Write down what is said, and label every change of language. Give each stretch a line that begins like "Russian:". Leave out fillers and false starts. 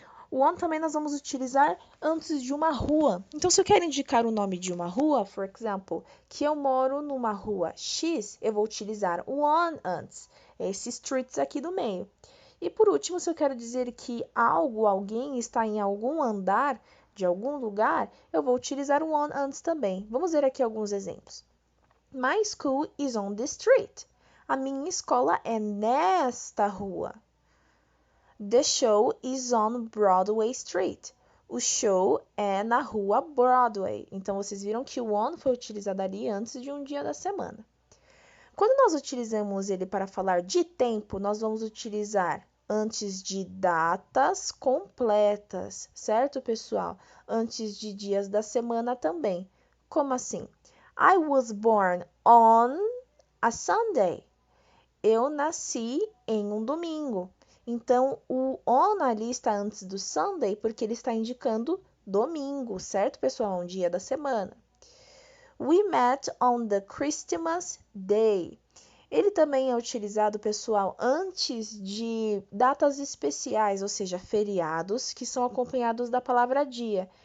Portuguese: O on também nós vamos utilizar antes de uma rua. Então, se eu quero indicar o nome de uma rua, por exemplo, que eu moro numa rua X, eu vou utilizar o on antes. Esse streets aqui do meio. E por último, se eu quero dizer que algo, alguém está em algum andar de algum lugar, eu vou utilizar o on antes também. Vamos ver aqui alguns exemplos.
English: My school is on the street.
Portuguese: A minha escola é nesta rua.
English: The show is on Broadway Street.
Portuguese: O show é na rua Broadway. Então, vocês viram que o on foi utilizado ali antes de um dia da semana. Quando nós utilizamos ele para falar de tempo, nós vamos utilizar antes de datas completas, certo, pessoal? Antes de dias da semana também. Como assim?
English: I was born on a Sunday.
Portuguese: eu nasci em um domingo. Então, o on ali está antes do Sunday porque ele está indicando domingo, certo, pessoal? Um dia da semana.
English: We met on the Christmas Day.
Portuguese: Ele também é utilizado, pessoal, antes de datas especiais, ou seja, feriados, que são acompanhados da palavra dia.